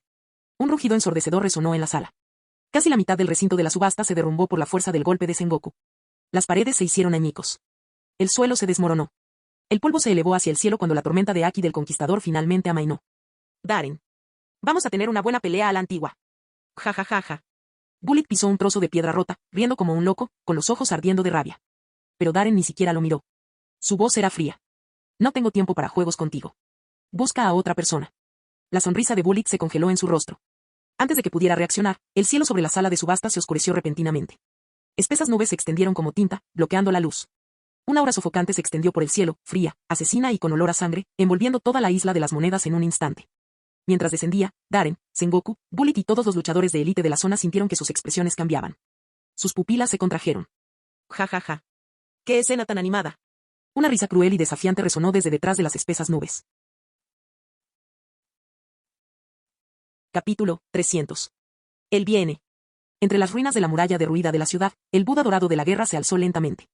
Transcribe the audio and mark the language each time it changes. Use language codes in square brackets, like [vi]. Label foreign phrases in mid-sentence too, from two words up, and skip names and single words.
[es] Un rugido ensordecedor resonó en la sala. Casi la mitad del recinto de la subasta se derrumbó por la fuerza del golpe de Sengoku. Las paredes se hicieron añicos. El suelo se desmoronó. El polvo se elevó hacia el cielo cuando la tormenta de Aki del conquistador finalmente amainó. Darren. Vamos a tener una buena pelea a la antigua. Ja ja ja ja. Bullitt pisó un trozo de piedra rota, riendo como un loco, con los ojos ardiendo de rabia. Pero Darren ni siquiera lo miró. Su voz era fría. No tengo tiempo para juegos contigo. Busca a otra persona. La sonrisa de Bullitt se congeló en su rostro. Antes de que pudiera reaccionar, el cielo sobre la sala de subasta se oscureció repentinamente. Espesas nubes se extendieron como tinta, bloqueando la luz. Una aura sofocante se extendió por el cielo, fría, asesina y con olor a sangre, envolviendo toda la isla de las monedas en un instante. Mientras descendía, Darren, Sengoku, Bullet y todos los luchadores de élite de la zona sintieron que sus expresiones cambiaban. Sus pupilas se contrajeron. Ja ja ja. ¡Qué escena tan animada! Una risa cruel y desafiante resonó desde detrás de las espesas nubes. Capítulo 300. Él viene. Entre las ruinas de la muralla derruida de la ciudad, el Buda dorado de la guerra se alzó lentamente.